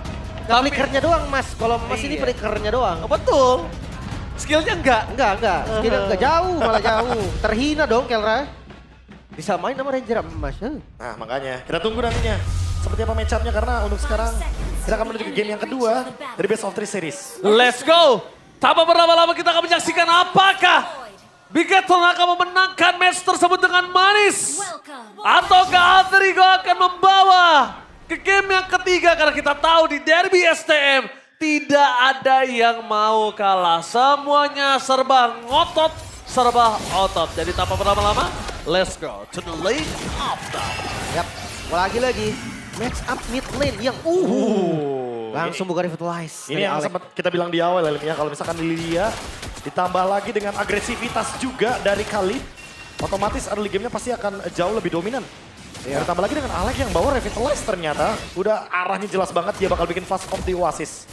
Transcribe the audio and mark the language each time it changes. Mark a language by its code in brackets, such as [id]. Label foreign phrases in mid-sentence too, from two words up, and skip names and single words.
[id] Nggak flickernya doang mas, kalau mas ini Iya. flickernya doang. Betul. Skillnya enggak. Enggak. Skillnya enggak jauh, malah jauh. Terhina dong Kelra. Bisa main sama Ranger Emas. Nah makanya, kita tunggu nantinya. Seperti apa [en] match up- [id] nya karena untuk sekarang kita akan menuju ke game yang kedua dari [en] Best of 3 series. Let's go. [id] Tanpa berlama-lama kita akan menyaksikan apakah Bigetron akan memenangkan match tersebut dengan manis. Ataukah Adrigo akan membawa ke game yang ketiga karena kita tahu di Derby STM tidak ada yang mau kalah. Semuanya serba ngotot, serba otot. Jadi tanpa berlama-lama, [en] let's go to the lane of down. [id] Yap, lagi-lagi [en] match up mid lane [id] yang langsung buka revitalize. Ini yang sempat kita bilang di awal ya, kalau misalkan Lilia ditambah lagi dengan agresivitas juga dari Khalid, otomatis [en] early game- [id] nya pasti akan jauh lebih dominan. Ya. Ditambah lagi dengan Alex yang bawa revitalize ternyata, udah arahnya jelas banget dia bakal bikin [en] fast comp [id] di Oasis.